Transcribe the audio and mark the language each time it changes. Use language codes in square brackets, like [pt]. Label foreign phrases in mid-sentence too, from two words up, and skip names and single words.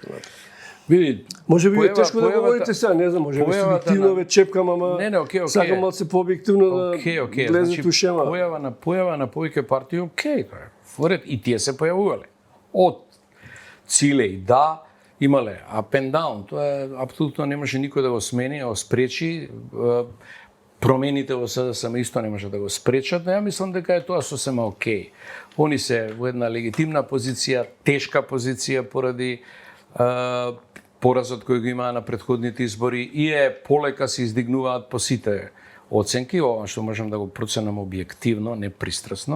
[mk] Види, може би е тешко да говорите сега, не знам, може би субјективно ве чепкам, ама сакам да се пообјективно да влезете у шема. Појава на повеќе партии, форет, и тие се појавувале. Од Цилеј, да, имале [en] up and down, [mk] тоа апсолутно не може никој да го смени, да го спречи. Промените во СДСМ исто не може да го спречат, но ја мислам дека е тоа сосема окей. Они се во една легитимна позиција, тешка позиција поради поразот кој го имаа на претходните избори и полека се издигнуваат по сите оценки, ова што можам да го проценам објективно, не пристрасно.